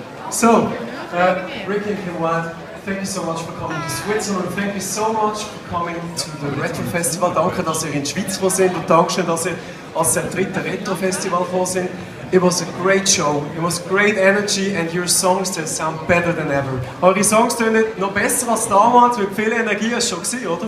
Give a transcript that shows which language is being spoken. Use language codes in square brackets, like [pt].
[en] So, Ricky and Kim Wilde, thank you so much for coming to Switzerland. Thank you so much for coming to the Retro Festival. [de] Danke, dass ihr in die Schweiz gekommen seid und danke, dass ihr als der dritte Retro Festival gekommen seid. [en] It was a great show, it was great energy and your songs they sound better than ever. [de] Eure Songs tönen noch besser als damals, mit viel Energie hast du schon gesehen, oder?